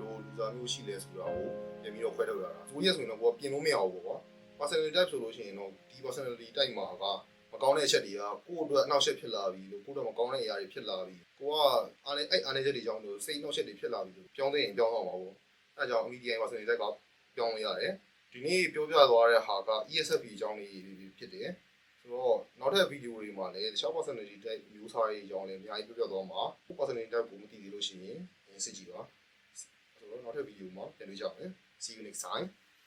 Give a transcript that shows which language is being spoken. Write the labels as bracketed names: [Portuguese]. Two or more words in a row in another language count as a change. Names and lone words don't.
[Burmese] လိုလူစားမျိုးရှိလဲဆိုတာကိုပြင်ပြီးတော့ခွဲထုတ်ရတာဆိုရက်ဆိုရင်တော့ကိုကပြင်လို့မရဘူးပေါ့ကွာ [English] personality type [Burmese] ဆိုလို့ရှိရင်တော့ဒီ [English] personality type [Burmese] မှာက မကောင်းတဲ့အချက်တွေကကိုယ့်အတွက်အနောက်ရှက်ဖြစ်လာပြီလို့ကိုယ့်အတွက်မကောင်းတဲ့အရာတွေဖြစ်လာပြီကိုကအားနေချက်တွေကြောင့်လို့စိတ်နှောက်ရှက်တွေဖြစ်လာပြီလို့ပြောင်းသိရင်ပြောင်းအောင်ပါပေါ့အဲဒါကြောင့် [English] MBTI personality type [Burmese] ကပြောင်းလို့ရတယ်ဒီနေ့ပြောပြသွားတဲ့ဟာက ESFP အကြောင်းလေးဖြစ်တယ်ဆိုတော့နောက်ထပ်ဗီဒီယိုတွေမှာလည်းတခြား [English] personality type [Burmese] မျိုးစားတွေအကြောင်းလည်းအများကြီးပြောပြသွားမှာ [English] personality type [Burmese] ကိုမသိသေးလို့ရှိရင်စစ်ကြည့်ပါဆိုတော့နောက်ထပ်ဗီဒီယိုမှာပြန်တွေ့ကြမယ် [English] see you next time